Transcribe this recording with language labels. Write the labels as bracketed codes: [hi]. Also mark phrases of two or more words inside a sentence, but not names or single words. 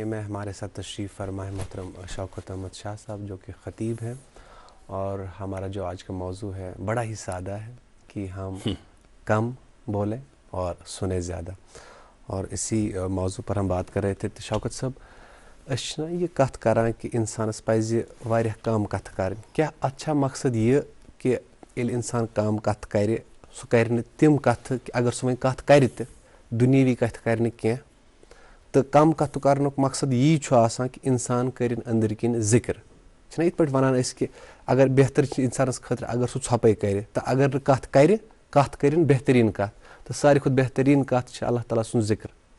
[ur] ہمارے ساتھ تشریف فرما ہے محترم شوکت احمد شاہ صاحب جو کہ خطیب ہیں اور ہمارا جو آج کا موضوع ہے بڑا ہی سادہ ہے کہ ہم کم بولیں اور سنیں زیادہ. اور اسی موضوع پر ہم بات کر رہے تھے. [ks] تو شوکت صاحب اس یہ کت کران کہ انسانس پزِ واریاہ کم کتھ کرٕنۍ. [ur] کیا اچھا مقصد یہ کہ [ks] ییٚلہِ انسان کم کتھ کرِ سُہ کرِ نہٕ تِم کتھٕ اگر سُہ وۄنۍ کتھ کرِ تہِ دُنیوی کتھِ کرِ نہٕ کینٛہہ تہٕ کم کتھ کرنُک مقصد یی چھُ آسان کہ انسان کٔرِنۍ أنٛدرۍ کِنۍ ذِکر چھِنہ یِتھ پٲٹھۍ ونان أسۍ کہ اگر بہتر چھِ انسانس خٲطرٕ اگر سُہ ژھۄپے کرِ تہٕ اگر نہٕ کتھ کرِ کتھ کٔرِنۍ بہتریٖن کتھ تہٕ ساروی کھۄتہٕ بہتریٖن کتھ چھِ اللہ تعالیٰ سُنٛد ذِکر.